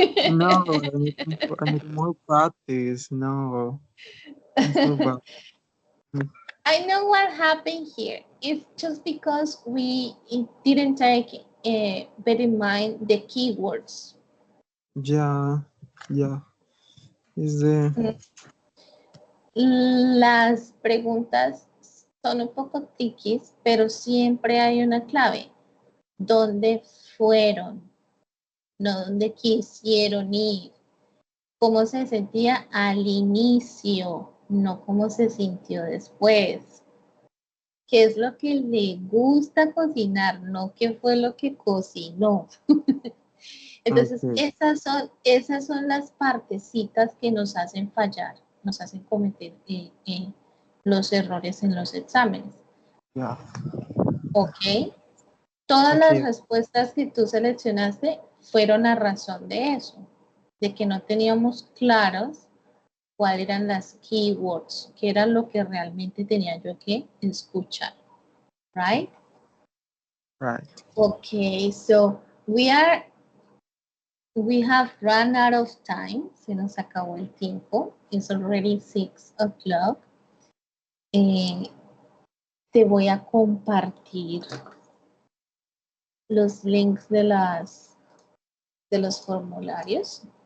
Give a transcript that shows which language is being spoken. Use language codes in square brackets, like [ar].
[en] No, I need more practice. No. Improve. I know what happened here. It's just because we didn't take bear in mind the keywords. Yeah, yeah. Is the [es] Las preguntas son un poco triquis, pero siempre hay una clave. ¿Dónde fueron? No dónde quisieron ir. ¿Cómo se sentía al inicio? No cómo se sintió después. ¿Qué es lo que le gusta cocinar? No qué fue lo que cocinó. Entonces, [en] okay. [es] esas son las partecitas que nos hacen fallar, nos hacen cometer los errores en los exámenes. [en] Yeah. [es] ¿Ok? Todas las [en] Okay. [es] respuestas que tú seleccionaste fueron a razón de eso, de que no teníamos claros cuáles eran las keywords, que era lo que realmente tenía yo que escuchar. [en] Right? Right. Okay, so we have run out of time. [es] Se nos acabó el tiempo. [en] It's already 6 o'clock. [es] Te voy a compartir los links de los formularios.